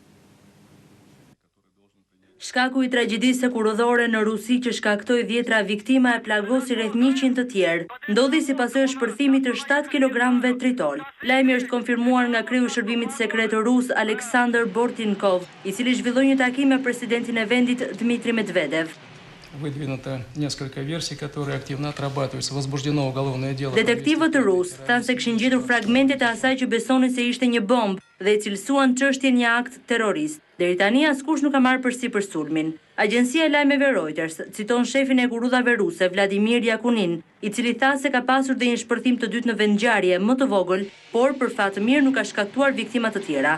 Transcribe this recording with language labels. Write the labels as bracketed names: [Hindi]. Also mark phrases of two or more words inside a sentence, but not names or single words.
[Albanian] Shkaku i tragjedisë hekurudhore në Rusi që shkaktoi 10 viktima e plagosi rreth 100 të tjerë, ndodhi si pasojë e shpërthimit të 7 kilogramëve tritol. Lajmi është konfirmuar nga kreu i shërbimit sekret rus Aleksandr Bortnikov, i cili zhvilloi një takim me presidentin e vendit Dmitrij Medvedev. [Russian] Выдвинуто несколько версий, которые активно отрабатываются. Возбуждено уголовное дело. [Albanian] Detektivët rus thanë se kishin gjetur fragmentet e asaj që besonin se ishte një bombë dhe i cilësuan çështjen një akt terrorist. Deri tani askush nuk ka marrë përsipër sulmin. Agjencia e lajmeve Reuters citon shefin e kurudhave ruse Vladimir Yakunin, i cili tha se ka pasur dhe një shpërthim të dytë në vendngjarje më të vogël, por për fat të mirë nuk ka shkaktuar viktima të tjera.